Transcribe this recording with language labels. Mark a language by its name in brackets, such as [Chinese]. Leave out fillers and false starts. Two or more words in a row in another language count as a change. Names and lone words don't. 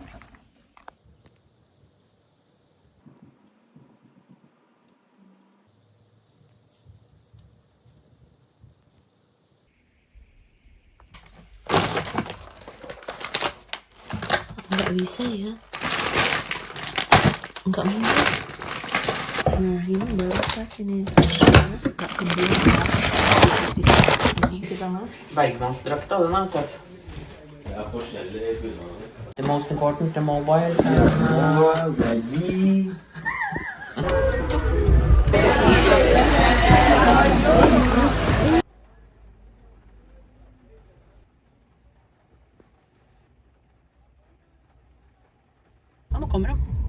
[Indonesian] Nggak bisa ya. Nggak mungkin. Nah ini baru pas ini. Nggak kebuang ya. Ini kita mah. [Norwegian] Bergmannsdrakta, den er tøff. [English] The most important, the mobile. [Norwegian] Nå kommer de.